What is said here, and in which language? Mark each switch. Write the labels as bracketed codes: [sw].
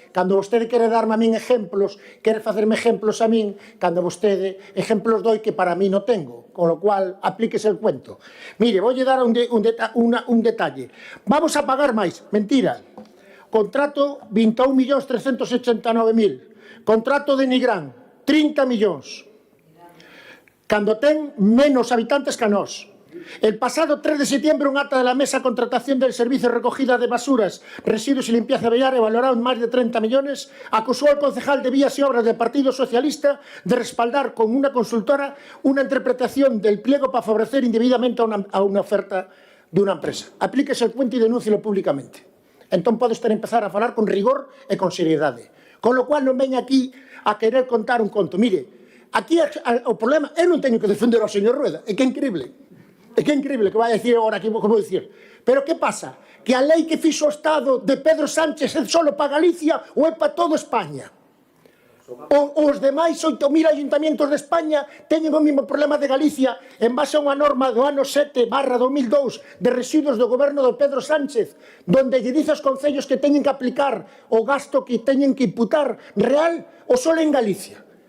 [gl] Cando vostede quere darme a min exemplos, quere facerme exemplos a min, cando vostede exemplos doi que para mí non tengo, [es] con lo cual aplíquese el cuento. [gl] Mire, voulle dar un detalle. Vamos a pagar máis, mentira. Contrato 21.389.000. Contrato de Nigrán, 30 millóns. Cando ten menos habitantes que a nós. [es] El pasado 3 de septiembre un acta de la mesa contratación del servicio de recogida de basuras, residuos y limpieza viaria valorado en más de 30 millones, acusó al concejal de Vías y Obras del Partido Socialista de respaldar con una consultora una interpretación del pliego para favorecer indebidamente a una oferta de una empresa. Aplíquese el cuento y denúncielo públicamente. [gl] Entón pode usted empezar a falar con rigor e con seriedade. Con lo cual non veña aquí a querer contar un conto. Mire, aquí o problema, eu non teño que defender ao señor Rueda, é que é increíble. É que é increíble que vai a decir agora que vou dicir. Pero que pasa? Que a lei que fixo o Estado de Pedro Sánchez é solo para Galicia ou é para toda España? Os demais 8.000 ayuntamientos de España teñen o mesmo problema de Galicia en base a unha norma do ano 7/2002 de residuos do goberno de Pedro Sánchez, donde lle dice aos concellos que teñen que aplicar o gasto que teñen que imputar real ou solo en Galicia.